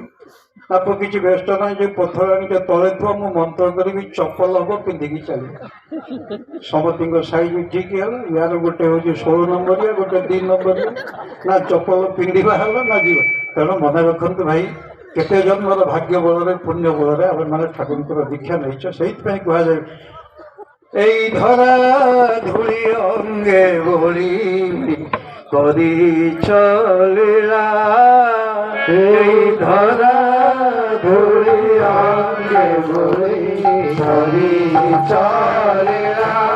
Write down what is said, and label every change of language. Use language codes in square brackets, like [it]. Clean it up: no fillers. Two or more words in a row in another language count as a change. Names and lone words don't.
[or] ତାକୁ କିଛି ବ୍ୟସ୍ତ ନାହିଁ, ଯୋଉ ପଥର ଆଣିଛ ତଳେ ଥୁଅ, ମୁଁ ମନ୍ତ୍ର କରିବି, ଚପଲ ହବ, ପିନ୍ଧିକି ଚାଲିବ। ସମସ୍ତଙ୍କ ସାଇଜ ଠିକ ହେଲା। ୟାର ଗୋଟେ ହଉଛି 16 ନମ୍ବରିଆ, ଗୋଟେ 2 ନମ୍ବରିଆ। ନା ଚପଲ ପିନ୍ଧିବା ହେଲା ନା ଯିବ। ତେଣୁ ମନେ ରଖନ୍ତୁ ଭାଇ, କେତେ ଜନ୍ମର ଭାଗ୍ୟ ବଳରେ ପୁଣ୍ୟ ବଳରେ ଆମେ ମାନେ ଠାକୁରଙ୍କର ଦୀକ୍ଷା ନେଇଛ। ସେଇଥିପାଇଁ କୁହାଯାଏ, [bn] এই ধরা ধুলি অঙ্গে বলি করি চলিলা। এই ধরা ধুলি অঙ্গে বলি করি চলিলা।